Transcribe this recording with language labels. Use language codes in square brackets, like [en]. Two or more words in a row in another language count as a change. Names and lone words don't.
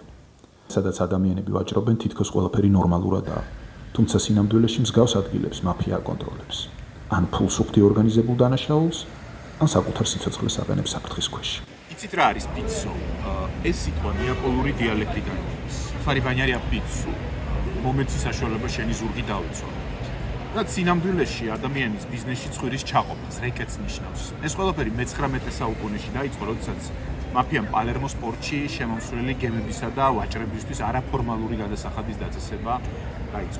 [ka] სადაც ადამიანები ვაჭრობენ, თითქოს ყველაფერი ნორმალურადაა. თუმცა სინამდვილეში მსგავს ადგილებს მაფია აკონტროლებს. ან ფულს უხდი ორგანიზებულ დანაშაულს, ან საკუთარ სიცოცხლეს აყენებს საფრთხის ქვეშ. იცით რა არის პიცო? ეს სიტყვა ნეაპოლური დიალექტიდან არის. [it] Fare bagnare a pizzo. [ka] მომეცი საშუალება შენი ზურგი დავიცვა. და სინამდვილეში ადამიანის ბიზნესში ცხვირის ჩაყოფას, რეკეტს ნიშნავს. ეს ყველაფერი მე-19 საუკუნეში დაიწყო, როდესაც მაფიამ პალერმოს პორტში შემომსვლელი გემებისა და ვაჭრებისთვის არაფორმალური გადასახადის დაწესება დაიწყო.